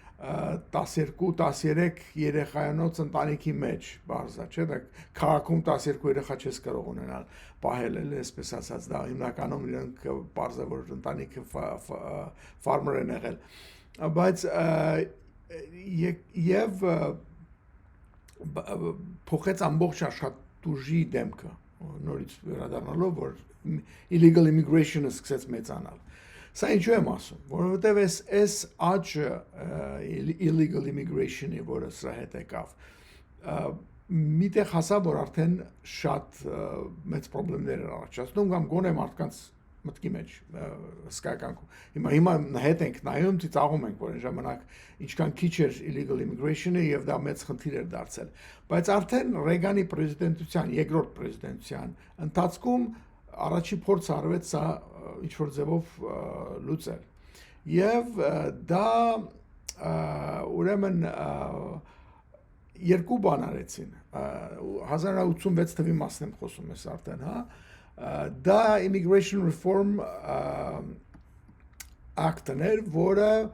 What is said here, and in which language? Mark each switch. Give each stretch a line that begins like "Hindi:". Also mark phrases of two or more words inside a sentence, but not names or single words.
Armenian: 12-13 երեխայանոց ընտանիքի մեջ, բարձա, չէ՞, դա քաղաքում 12 երեխա չես կարող ունենալ, պահել էլ այսպես ասած, դա հիմնականում իրենք բարձա, որ ընտանիքը ֆարմեր են եղել, բայց եւ փոխեց ամբողջ աշխատուժի դեմքը, նորից վերադառնալով, որ
English: illegal immigration-
Armenian: ը սկսեց մեծանալ։ Սա ինչու եմ ասում, որովհետև այս աճը
English: illegal immigration-
Armenian: ի, որը սրա հետ եկավ, միտեղ հասավ, որ արդեն շատ մեծ պրոբլեմներ էր առաջացնում, կամ գոնե մարդկանց մտքի մեջ հսկայական։ Հիմա հետ ենք նայում, ծիծաղում ենք, որ այն ժամանակ ինչքան քիչ էր
English: illegal immigration-
Armenian: ը եւ դա մեծ խնդիր էր դարձել։ Բայց արդեն Ռեյգանի պրեզիդենտության, երկրորդ պրեզիդենտության ընթացքում առաջի փորձ արվեց սա ինչ որ ձևով լուծել։ Եվ դա ուրեմն երկու բան արեցին 1986 թվի մասն եմ խոսում ես արդեն հա դա Immigration Reform Act-ն էր, որը